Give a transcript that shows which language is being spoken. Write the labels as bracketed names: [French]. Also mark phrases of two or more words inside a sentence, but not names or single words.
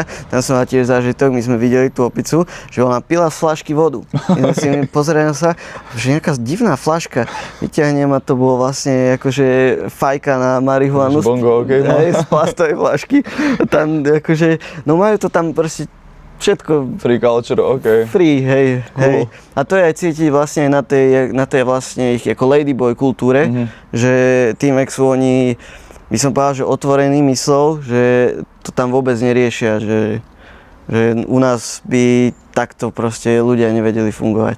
[Slovak] Tam som mal tiež zážitok, my sme videli tú opicu, že ona pila z fľašky vodu. Pozerám sa, že nejaká divná fľaška vyťahnem a to bolo vlastne akože fajka na marihuanu z plastovej fľašky. Tam akože, no majú to tam proste všetko. [English] Free culture, Free, [Slovak] hej. A to je aj cítiť vlastne na tej vlastne ich ako ladyboy kultúre, že tým, jak sú oni, by som povedal, že otvorení myslou, že to tam vôbec neriešia, že u nás by takto proste ľudia nevedeli fungovať.